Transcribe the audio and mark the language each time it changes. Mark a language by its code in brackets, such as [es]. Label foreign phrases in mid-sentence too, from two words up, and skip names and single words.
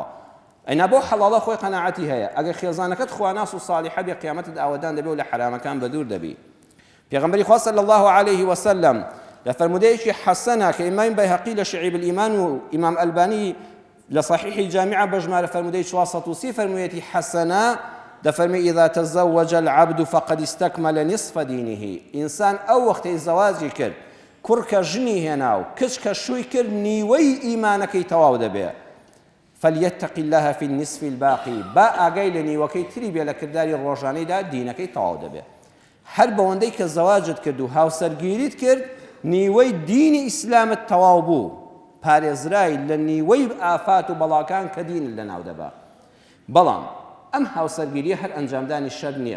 [ckb] ئەینا بۆ حەڵاڵە خۆی قەناعەتی هەیە. ئەگەر خێزانەکەت خواناس و ساڵحە بێ قیامەتت ئاوەدان دەبێ و لە حرامەکان بەدوور دەبی. پێغەمبەری خوا [ar] صلی الله عليه وسلم [ckb] لە فەرمودەیەکی حەسەنە کە ئیمام بەیهەقی لە شعیب الئیمان و ئیمام ئەلبانی لە صحیحی جامع بەژمارە فەرمودەی 430 فەرموویەتی حەسەنە دەفەرمی [ar] إذا تزوج العبد فقد استكمل نصف دينه. [ckb] ئینسان ئەو وەختەی زەواجی کرد، کوڕکە ژنی هێنا و کچکە شووی کرد، نیوەی ئیمانەکەی تەواو دەبێ. [ar] فليتق الله في النصف الباقي، [ckb] با ئاگای لە نیوەکەی تری بێ لە کردداری ڕۆژانەیدا دینەکەی تەواو دەبێ. هەر بەوەندەی کە زەواجت کرد و هاوسەرگیریت کرد، نیوەی دینی ئیسلامت تەواو بوو، پارێزرای لە نیوەی ئافات و بەڵاکان کە دینت لەناو دەبا. بەڵام ئەم هاوسەرگیریە هەر ئەنجامدانی شەر نییە.